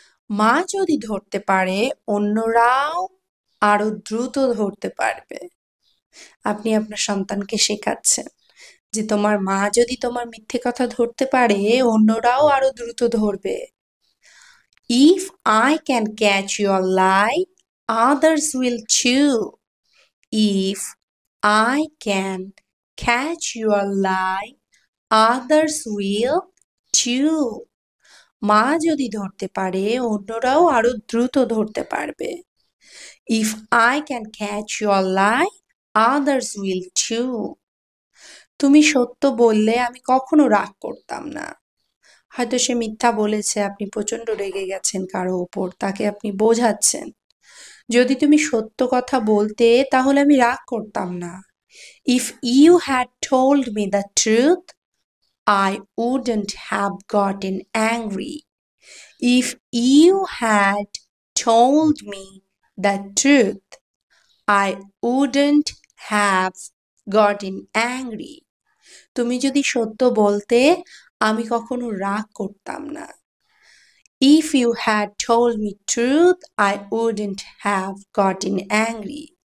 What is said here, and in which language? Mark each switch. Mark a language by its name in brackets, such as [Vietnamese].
[Bangla] মা যদি ধরতে পারে, অন্যরাও আরো দ্রুত ধরতে পারবে। আপনি আপনার সন্তানকে শেখাচ্ছেন যে তোমার মা যদি তোমার মিথ্যে কথা ধরতে পারে, অন্যরাও আরো দ্রুত ধরবে। [English] If I can catch your lie, others will too. If I can catch your lie, others will too. [Bangla] মা যদি ধরতে পারে, অন্যরাও আরো দ্রুত ধরতে পারবে। [English] If I can catch your lie, others will too. [Bangla] তুমি সত্য বললে আমি কখনো রাগ করতাম না। হয়তো সে মিথ্যা বলেছে, আপনি প্রচন্ড রেগে গেছেন কারো ওপর, তাকে আপনি বোঝাচ্ছেন, যদি তুমি সত্য কথা বলতে তাহলে আমি রাগ করতাম না। [English] If you had told me the truth, I wouldn't have gotten angry. If you had told me the truth, I wouldn't have gotten angry. [Bangla] তুমি যদি সত্য বলতে আমি কখনো রাগ করতাম না। [English] If you had told me truth, I wouldn't have gotten angry.